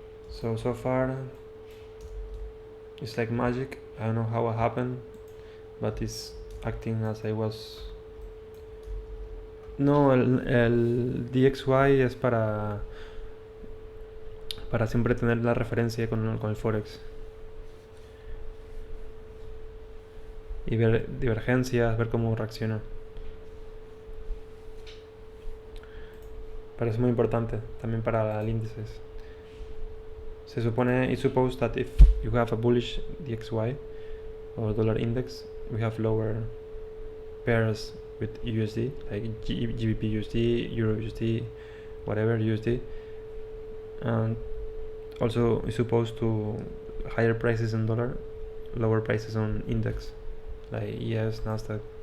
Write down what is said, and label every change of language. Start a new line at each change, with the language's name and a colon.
English: So far it's like magic. I don't know how it happened, but it's acting as I was.
Spanish: No, el DXY es para siempre tener la referencia con el Forex y ver divergencias, ver cómo reacciona. Pero es muy importante también para el índices. Se supone,
English: it's supposed that if you have a bullish DXY or dollar index, we have lower pairs with USD, like GBP USD, Euro USD, whatever USD, and also it's supposed to higher prices in dollar, lower prices on index, like ES, Nasdaq.